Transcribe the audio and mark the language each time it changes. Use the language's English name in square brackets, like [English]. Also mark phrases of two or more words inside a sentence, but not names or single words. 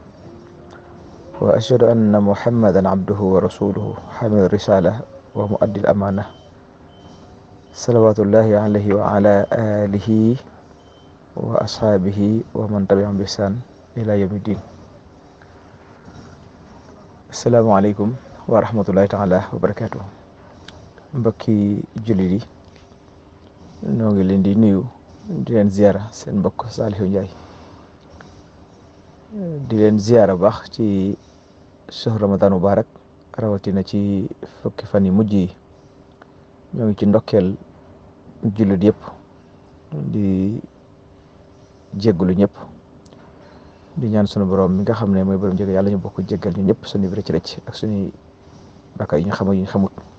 [Arabic] وأشهد أن محمدا عبده ورسوله حامل الرسالة ومؤدي الأمانة صلوات الله عليه وعلى آله وأصحابه ومن تبعهم بإحسان إلى يوم الدين. السلام عليكم ورحمة الله تعالى وبركاته. [Wolof] mbokki jullit yi noo ngi leen di nuyu di leen ziara seen mbokk Saliou Ndiaye di leen ziara baax ci [Arabic] شهر رمضان مبارك [Wolof] rawatina ci fukki fan yi mujj yi ñoo ngi ci ndokkeel jullit yëpp di jéggulu ñëpp di ñaan sunu borom mi nga xam ne mooy borom jéggal yàlla ñu bokk jéggal ñu ñëpp suñu rëcc ak suñuy bakkaar yi ñu xam ak yi ñu xamut.